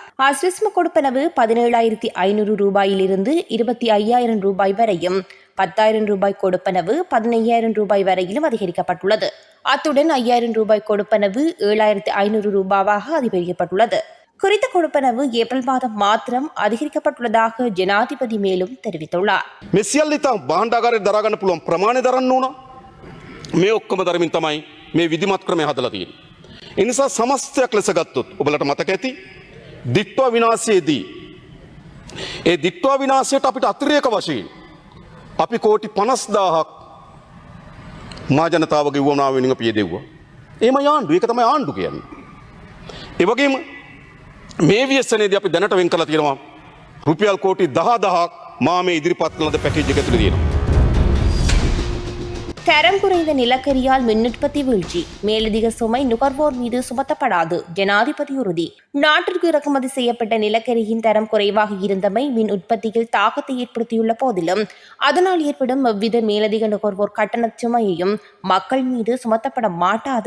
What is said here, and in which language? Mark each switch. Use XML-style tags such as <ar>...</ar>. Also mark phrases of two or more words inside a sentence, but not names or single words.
<ta>அஸ்விஸ்ம கொடுப்பனவு 17,500 ரூபாயிலிருந்து 25,000 ரூபாய் வரையும் 10,000 ரூபாய் கொடுப்பனவு 15,000 ரூபாய் வரையிலும் அதிகரிக்கப்பட்டுள்ளது. அத்துடன் 5,000 ரூபாய் கொடுப்பனவு 7,500 ரூபாவாக அதிகரிக்கப்பட்டுள்ளது. குறித்த கொடுப்பனவு ஏப்ரல் மாதம் மாத்திரம் அதிகரிக்கப்பட்டுள்ளதாக ஜனாதிபதி மேலும் தெரிவித்துள்ளார்.</ta> <si>මෙසියල්ලිතා බාණ්ඩාගාරයට දරා ගන්න පුළුවන් ප්‍රමාණය දරන්න ඕන. මේ ඔක්කොම දරමින් තමයි මේ විධිමත් ක්‍රමය හදලා තියෙන්නේ. ඒ නිසා සමස්තයක් ලෙස ගත්තොත් ඔබලට මතක ඇති දිට්ඨා විනාශයේදී ඒ දිට්ඨා විනාශයට අපිට අතිරේක වශයෙන් අපි කෝටි 50,000ක් මා ජනතාවගේ වුවමනාව වෙනුවෙන් අපි යෙදුවා. එහෙමයි ආණ්ඩුව. ඒක තමයි ආණ්ඩුව කියන්නේ. ඒ වගේම මේ ව්‍යසනයේදී අපි දැනට වෙන් කරලා තියෙනවා රුපියල් කෝටි 10,000ක් මා මේ ඉදිරිපත් කළ පැකේජ් එක ඇතුළේ තියෙනවා.</si> <ta>தரம் குறைந்த நிலக்கரியால் மின் உற்பத்தி வீழ்ச்சி மேலதிக சுமை நுகர்வோர் மீது சுமத்தப்படாது ஜனாதிபதி உறுதி. நாட்டிற்கு இறக்குமதி செய்யப்பட்ட நிலக்கரியின் தரம் குறைவாக இருந்தமை மின் உற்பத்தியில் தாக்கத்தை ஏற்படுத்தியுள்ள போதிலும் அதனால் ஏற்படும் எவ்வித மேலதிக நுகர்வோர் கட்டண சுமையையும் மக்கள் மீது சுமத்தப்பட மாட்டாது.</ta>